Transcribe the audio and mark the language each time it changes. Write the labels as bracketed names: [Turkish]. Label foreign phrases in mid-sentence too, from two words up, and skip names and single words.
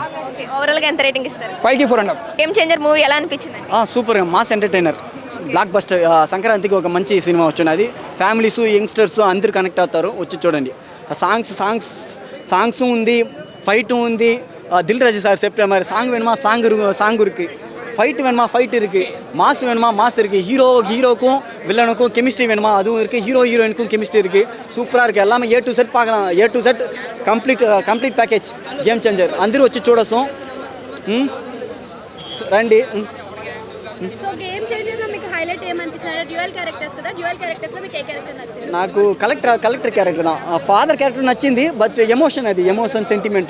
[Telugu] ఓవరాల్ గా ఎంత రేటింగ్ ఇస్తారు? 5కి 4.5. గేమ్ చేంజర్ మూవీ ఎలా అనిపించింది? [English] Super, mass entertainer, blockbuster. [Telugu] సంక్రాంతికి ఒక మంచి సినిమా వచ్చినది. [English] Families, youngsters [Telugu] అందరు కనెక్ట్ అవుతారు. వచ్చి చూడండి. సాంగ్స్ ఉంది, ఫైట్ ఉంది. దిల్ రాజు సార్ చెప్పే మరి [Tamil] సాంగ్ வேணுமா சாங் இருக்கு, ஃபைட் வேணுமா ஃபைட் இருக்குது, மாஸ் வேணுமா மாஸ் இருக்குது, ஹீரோக்கும் வில்லனுக்கும் கெமிஸ்ட்ரி வேணுமா அதுவும் இருக்குது, ஹீரோயினுக்கும் கெமிஸ்ட்ரி இருக்குது. சூப்பராக இருக்குது. எல்லாமே A to Z பார்க்கலாம். [English] A to Z complete package. [Telugu] గేమ్ చేంజర్. అందరూ వచ్చి చూడొచ్చు. రండి. సో గేమ్ చేంజర్ లో మీకు హైలైట్ ఏమనిపించింది? [English] dual characters [Telugu] కదా, [English] dual characters [Telugu] లో మీకు ఏ క్యారెక్టర్ నచ్చింది? నాకు [English] collector character [Telugu] தான். [English] father character నచ్చింది, but emotion sentiment.